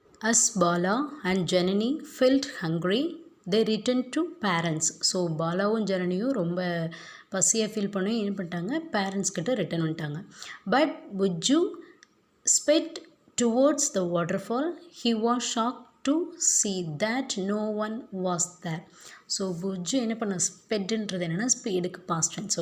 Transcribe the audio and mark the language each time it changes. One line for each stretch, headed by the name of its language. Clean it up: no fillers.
English: As Bala and Janani felt hungry, they return to parents.
Tamil: So பாலாவும் ஜனனியும் ரொம்ப பசியாக feel பண்ணி என்ன பண்ணிட்டாங்க, பேரண்ட்ஸ் கிட்ட ரிட்டன் வந்துட்டாங்க.
English: But Bujju sped towards the waterfall, he was shock to see that no one was there.
Tamil: So புஜ்ஜு என்ன பண்ண ஸ்பெட்டுன்றது என்னென்னா ஸ்பீடுக்கு பாஸ்ட் டென்ஸ்.